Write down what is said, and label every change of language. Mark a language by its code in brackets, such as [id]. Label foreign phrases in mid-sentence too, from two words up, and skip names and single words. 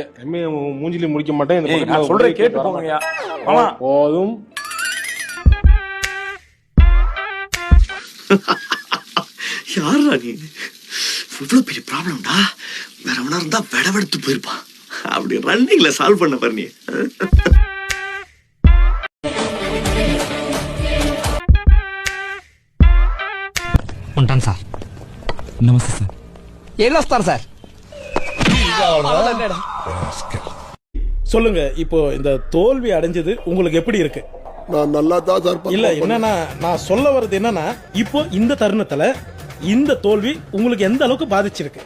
[ta] எம்ஏ மூஞ்சிலி முடிக்க மாட்டேன். இந்த பக்கத்துல நான் சொல்றேன் கேட்டு போங்கயா. ஆமா போதும். யாரா நீ? இவ்வளவு பெரிய ப்ராப்ளம்டா. வேற எவனா இருந்தா வெடவெடுத்து போயிருப்பான். அப்படி ரன்னிங்ல சால்வ் பண்ண பாரு நீ. [te] ఉంటాను సార్. నమస్తే సార్. వెళ్ళొస్తాను సార్. [ta] சொல்லுங்க, இப்போ இந்த தோல்வி அடைஞ்சது உங்களுக்கு எப்படி இருக்கு? நான் நல்லா தான் சார். இல்ல என்னன்னா, நான் சொல்ல வர்றது என்னன்னா, இப்போ இந்த தருணத்துல இந்த தோல்வி உங்களுக்கு எந்த அளவுக்கு பாதிச்சிருக்கு?